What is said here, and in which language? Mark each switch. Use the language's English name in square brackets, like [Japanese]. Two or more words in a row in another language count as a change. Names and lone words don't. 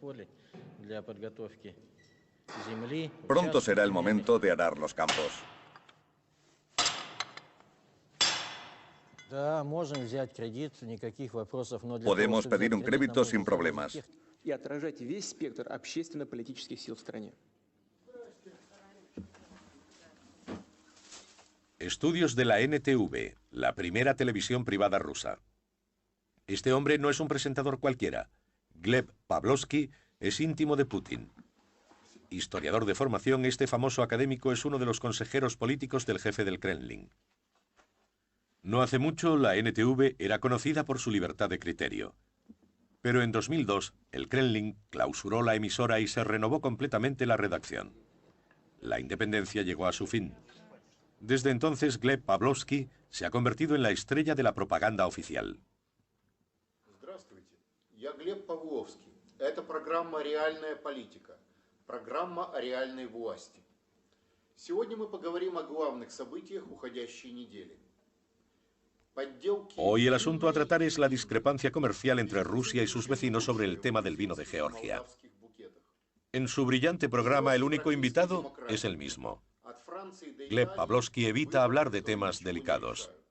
[Spanish] Pronto será el momento de arar los campos. Podemos pedir un crédito sin problemas. [Russian] И отражать весь спектр общественно-политических сил в стране. [Spanish] Estudios de la NTV, la primera televisión privada rusa. Este hombre no es un presentador cualquiera. Gleb Pavlovsky es íntimo de Putin. Historiador de formación, este famoso académico es uno de los consejeros políticos del jefe del Kremlin. No hace mucho, la NTV era conocida por su libertad de criterio. Pero en 2002, el Kremlin clausuró la emisora y se renovó completamente la redacción. La independencia llegó a su fin. Desde entonces, Gleb Pavlovsky se ha convertido en la estrella de la propaganda oficial. [Russian] Здравствуйте, я Глеб Павловский. Это программа «Реальная политика», программа о реальной власти. Сегодня мы поговорим о главных событиях уходящей недели. [Spanish] Hoy el asunto a tratar es la discrepancia comercial entre Rusia y sus vecinos sobre el tema del vino de Georgia. En su brillante programa, el único invitado es el mismo. Gleb Pavlovsky evita hablar de temas delicados.